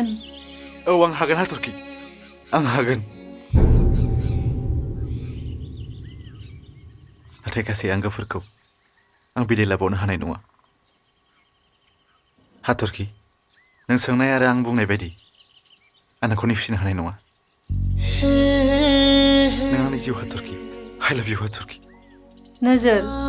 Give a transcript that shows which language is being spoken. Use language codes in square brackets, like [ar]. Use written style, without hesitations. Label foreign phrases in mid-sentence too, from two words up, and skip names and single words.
[brx] औ आं हागोन हाथरखि आं हागोन नाथाय गासै आंगोफोरखौ आं बिदाय लाबावनो हानाय नङा हाथरखि नों सोंनाय आरो आं बुंनाय बायदि आं नोंखौ नेवसिनो हानाय नङा नों आंनि जिउ हाथरखि [en] I love you [brx] हाथरखि नोजोर